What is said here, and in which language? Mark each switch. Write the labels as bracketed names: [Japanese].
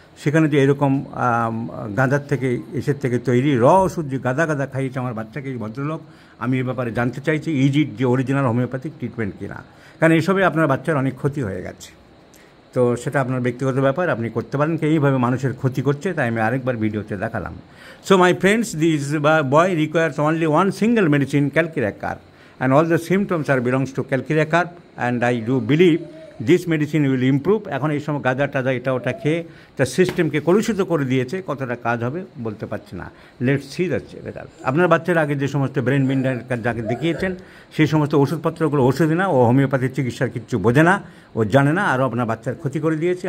[Bangla] সেখানে যে এরকম গাঁজার থেকে এসের থেকে তৈরি ওষুধ যে গাদা গাদা খাইয়েছে আমার বাচ্চাকে এই ভদ্রলোক, আমি এ ব্যাপারে জানতে চাইছি ইজিট যে অরিজিনাল হোমিওপ্যাথিক ট্রিটমেন্ট কিনা, কারণ এইসবে আপনার বাচ্চার অনেক ক্ষতি হয়ে গেছে। তো সেটা আপনার ব্যক্তিগত ব্যাপার, আপনি করতে পারেন কি এইভাবে মানুষের ক্ষতি করছে, তাই আমি আরেকবার ভিডিওতে দেখালাম। [English] So my friends, this boy requires only one single medicine, calcarea carp, and all the symptoms are belongs to calcarea carp, and I do believe this medicine will improve. [Bangla] এখন এই সময় গাঁজা টাজা এটা ওটা খেয়ে তার সিস্টেমকে কলুষিত করে দিয়েছে, কতটা কাজ হবে বলতে পারছি না। [English] Let's see the result. [Bangla] আপনার বাচ্চার আগে যে সমস্ত ব্রেন মিন্ডার যাকে দেখিয়েছেন সেই সমস্ত ওষুধপত্রগুলো ওষুধই না, ও হোমিওপ্যাথির চিকিৎসার কিচ্ছু বোঝে না, ও জানে না, আরও আপনার বাচ্চার ক্ষতি করে দিয়েছে।